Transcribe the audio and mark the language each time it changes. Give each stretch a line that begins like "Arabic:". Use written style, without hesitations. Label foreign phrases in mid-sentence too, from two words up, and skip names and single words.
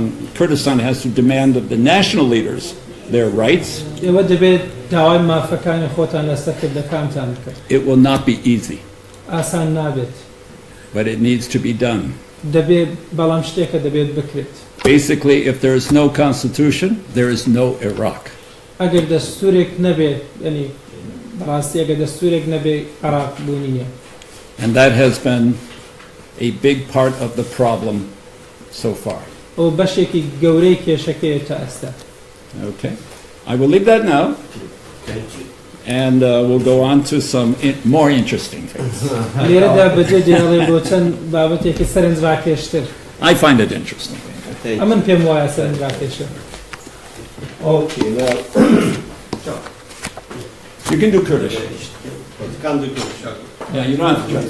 English: Kurdistan has to demand of the national leaders their rights. It will not be easy, but it needs to be done. Basically, if there is no constitution, there is no Iraq.
Central Kurdish: ئەگەر دەستورێک نەبێت ینی بەڕاستی ئەگەر دەستورێک نەبێت عێراق بوونی نییە.
English: And that has been a big part of the problem so far.
Central Kurdish: ئەو بەشێکی گەورەی کێشەکەیە تا ئێستا.
English: Okay. I will leave that now. And we'll go on to some more interesting things.
Central Kurdish: لێرەدا بەجێ دێڵێ بۆ چەند بابەتێکی سەرنجڕاکێشتر.
English: I find it interesting.
Central Kurdish: ئەمن پێم وایە سەرنجڕاکێشە.
English: Okay, now You can do Kurdish. can do Kurdish. Okay. Yeah, you don't have to try.